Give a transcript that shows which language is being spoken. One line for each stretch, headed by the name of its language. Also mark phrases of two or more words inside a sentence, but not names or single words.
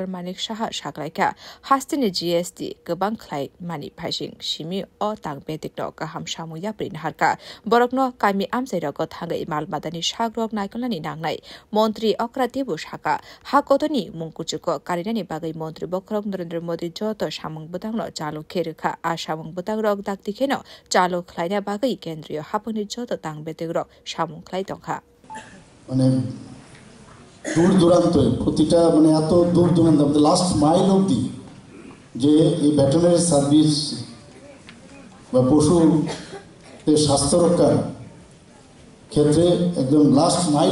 Kok Borok: Manik Saha saklaika hasteni GST gobang khlai mani phaising simi o tangbedikno kaham samu yaprin harka borokno kami amsairako thangai malmatani shagrok naikolani nangnai মন্ত্রী okra debu shaka hakotoni mungkuchuko karinani bagai মন্ত্রী bokrok Narendra Modi joto samung botangno chalu kherekha a samung botangrok daktikheno chalu khlaina bagai kendriyo haponi joto tangbetegrok samung khlai tongkha
Bangla: মানে দূর দূরান্তে প্রতিটা মানে এত দূর দূরান্ত
English: last mile
Bangla: অবধি যে এই
English: veterinary service
Bangla: বা পশুর স্বাস্থ্য রক্ষার ক্ষেত্রে একদম
English: last mile